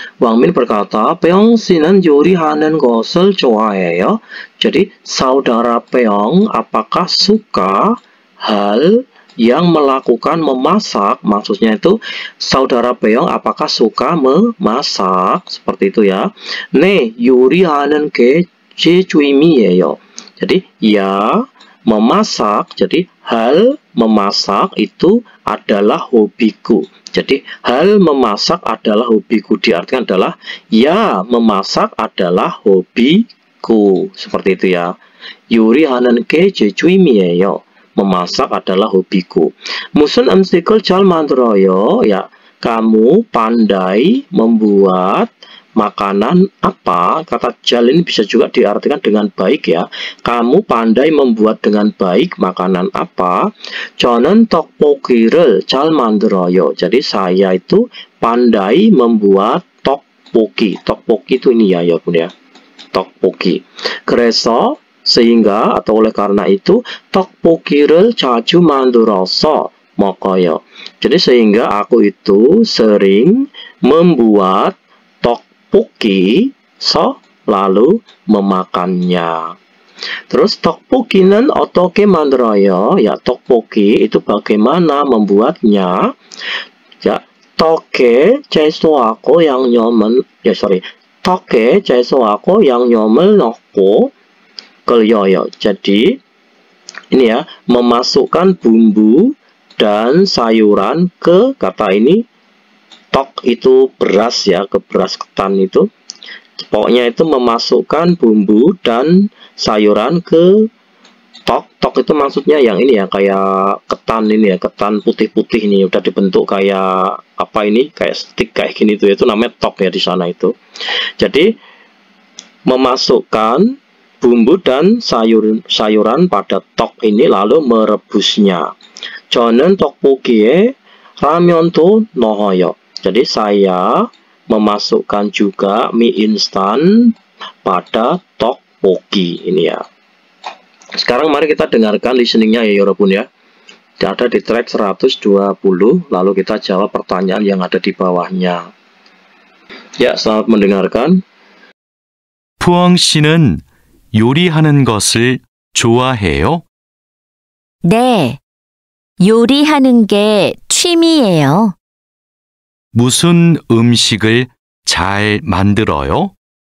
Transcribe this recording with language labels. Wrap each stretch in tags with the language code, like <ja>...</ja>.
<id>Wang Min berkata,</id> <ko>Peong 씨는 요리하는 것을 좋아해요.</ko> <id>Jadi saudara Peong apakah suka hal yang melakukan memasak, maksudnya itu saudara Peong apakah suka memasak, seperti itu ya.</id> <ko>네, 요리하는 게 제 취미예요.</ko> <id>Jadi ya memasak, jadi hal memasak itu adalah hobiku. Jadi hal memasak adalah hobiku, diartikan adalah ya memasak adalah hobiku, seperti itu ya.</id> <ko>요리하는 게 제 취미예요.</ko> <id>Memasak adalah hobiku.</id> <ko>무슨 음식을 잘 만들어요?</ko> <id>Ya, kamu pandai membuat makanan apa? Kata 잘 ini bisa juga diartikan dengan baik ya. Kamu pandai membuat dengan baik makanan apa?</id> <ko>저는 떡볶이를 잘 만들어요.</ko> <id>Jadi saya itu pandai membuat tteokbokki. Tteokbokki itu ini ya, ya Bun ya. Tteokbokki. 그래서 sehingga atau oleh karena itu</id> <ko>떡볶이를 자주 만들어서 먹어요.</ko> <id>Jadi sehingga aku itu sering membuat tteokbokki, so lalu memakannya.</id> <ko>Terus 떡볶이는 어떻게 만들어요?</ko> <id>Ya, tteokbokki itu bagaimana membuatnya?</id> <ko>Ya, 떡에 채소하고 양념을 떡에 채소하고 양념을 넣고 끓여요.</ko> <id>Jadi ini ya, memasukkan bumbu dan sayuran ke, kata ini tok itu beras ya, ke beras ketan itu. Pokoknya itu memasukkan bumbu dan sayuran ke tok. Tok itu maksudnya yang ini ya, kayak ketan ini ya, ketan putih-putih ini udah dibentuk kayak apa ini, kayak stick kayak gini tuh, itu namanya tok ya di sana itu. Jadi memasukkan bumbu dan sayuran pada tok ini lalu merebusnya.</id> <ko>저는 떡볶이에 라면도 넣어요.</ko> <id>Jadi saya memasukkan juga mie instan pada tteokbokki ini ya. Sekarang mari kita dengarkan listeningnya ya Yorobun ya. Ada di track 120, lalu kita jawab pertanyaan yang ada di bawahnya. Ya, selamat mendengarkan.</id> <ko>푸엉 씨는 요리하는 것을 좋아해요? 네, 요리하는 게 취미예요. 무슨 음식을 잘 만들어요?</ko>